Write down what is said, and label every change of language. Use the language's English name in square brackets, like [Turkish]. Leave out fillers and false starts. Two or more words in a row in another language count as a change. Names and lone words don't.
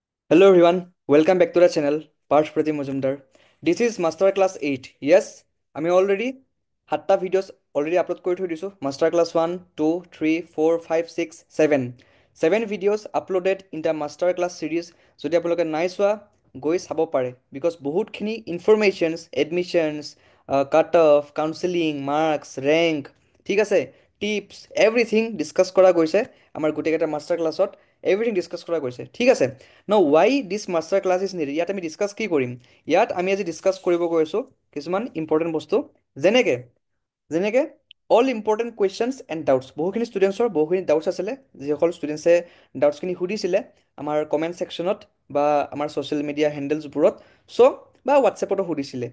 [English] Hello everyone, welcome back to the channel, Parth Pratim Majumdar. This is Master Class 8. Yes, আমি already 7টা videos already upload [Assamese] কৰি থৈ দিছোঁ. [English] Master Class 1, 2, 3, 4, 5, 6, 7. 7 videos uploaded in the Master Class series. [Assamese] যদি আপোনালোকে নাই চোৱা, গৈ চাব পাৰে. [English] Because বহুতখিনি informations, admissions, cut off, counseling, marks, rank, [Assamese] ঠিক আছে, [English] tips, everything discuss [Assamese] কৰা গৈছে আমাৰ গোটেইকেইটা মাষ্টাৰ ক্লাছত। [English] everything discuss [Assamese] কৰা গৈছে, ঠিক আছে। [English] now why this master class is needed, [Assamese] ইয়াত আমি ডিছকাছ কি কৰিম? ইয়াত আমি আজি ডিছকাছ কৰিব গৈ আছোঁ কিছুমান ইম্পৰ্টেণ্ট বস্তু, যেনেকৈ যেনেকৈ [English] all important questions and doubts. [Assamese] বহুখিনি ষ্টুডেণ্টছৰ বহুখিনি ডাউটছ আছিলে, যিসকল ষ্টুডেণ্টছে ডাউটছখিনি সুধিছিলে আমাৰ [English] comment sectionত [Assamese] বা আমাৰ [English] social media handlesবোৰত, [Assamese] চ' বা হোৱাটছএপতো সুধিছিলে।